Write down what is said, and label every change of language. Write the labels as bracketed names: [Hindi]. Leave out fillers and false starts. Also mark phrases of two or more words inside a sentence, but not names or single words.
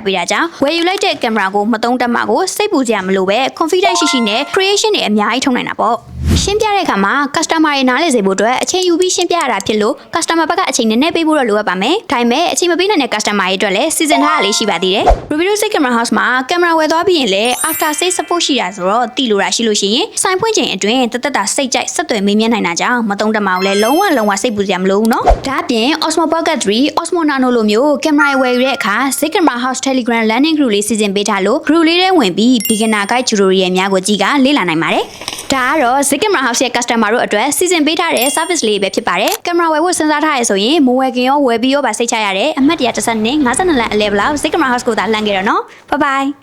[Burmese] ပေးတာကြောင့်ဝယ်ယူလိုက်တဲ့ကင်မရာကိုမသုံးတတ်မှကိုစိတ်ပူစရာမလိုပဲ confidence ရှိနဲ့ creation တွေအများကြီးထုံနိုင်တာပေါ့ရှင်းပြတဲ့အခါမှာ customer တွေနားလည်စေဖို့အတွက်အချိန်ယူပြီးရှင်းပြရတာဖြစ်လို့ customer ဘက်ကအ ချိန်နည်းနည်းပေးဖို့တော့လိုအပ်ပါမယ်ဒါပေမဲ့အချိန်မပေးနိုင်တဲ့ customer တွေအတွက်လည်းစီစဉ်ထားရလေးရှိပါသေးတယ် Rubido Camera House မှာကင်မရာဝယ်သွားပြီးရင်လည်း [English] after sale support [Burmese] ရှိတာဆိုတော့တည်လို့ရရှိလို့ရှိရင်စိုင်းဖွင့်ချိန်အတွင်းတသက်တာစိတ်ကြိုက်ဆက်သွယ်မေးမြန်းနိုင်တာကြောင့်မသုံးတမအောင်လည်းလုံးဝစိတ်ပူစရာမလိုဘူးเนาะဒါအပြင် Osmo Pocket 3 Osmo Nano လိုမျိုးကင်မရာဝယ်ယူတဲ့အခါ Camera House Telegram [English] landing group [Burmese] လေးစီစဉ်ပေးထားလို့ group လေးထဲဝင်ပြီး [English] beginner guide tutorial [Burmese] များကိုကြည့်ကလေ့လာနိုင်ပါတယ်ဒါကတော့ Camera House ရဲ့ customer တို့အတွက်စီစဉ်ပေးထားတဲ့ service လေးပဲဖြစ်ပါတယ်ကင်မရာဝယ်ဖို့စဉ်းစားထားရဆိုရင်မဝယ်ခင်ရောဝယ်ပြီးရောပါစိတ်ချရတဲ့အမှတ်တရတစ်စက်နဲ့52လမ်းအလဲဘလောက် Camera House ကိုသာလှမ်းခဲ့တော့နော် [English] bye bye